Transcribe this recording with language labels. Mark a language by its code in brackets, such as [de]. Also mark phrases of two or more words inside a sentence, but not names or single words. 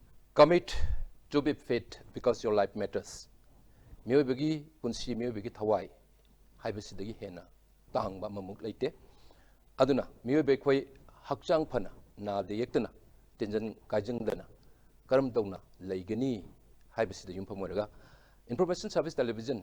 [en] Commit to be fit because your life matters. [mni] Miyobagi punsi miyobagi thawai haibasidagi hena tangba mamuk leite. Aduna miyobai khoi hakchang phana na de yektana tenjan kajangdana karam tawna leigani haibasida yumpham oiraga Information Service Television